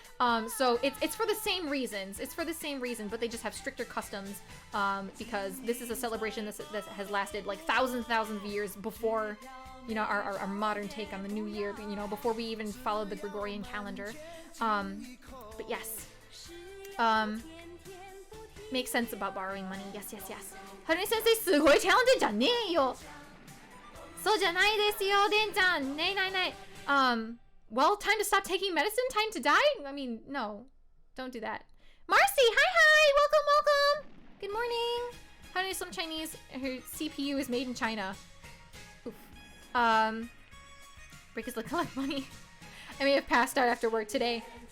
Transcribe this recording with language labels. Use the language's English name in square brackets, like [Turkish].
[English] So it's for the same reasons. It's for the same reason, but they just have stricter customs because this is a celebration that has lasted like thousands of years before, you know, our modern take on the new year, you know, before we even followed the Gregorian calendar. But yes. Makes sense about borrowing money. Yes. [Japanese] Harune sensei, すごい talented じゃねえよ。そうじゃないですよ、デンちゃん。ねえ。 [English] Well, time to stop taking medicine? Time to die? I mean, no. Don't do that. Marcy, hi! Welcome! Good morning! Harune, some Chinese, her CPU is made in China. Oof. Break his leg, collect money. I may have passed out after work today.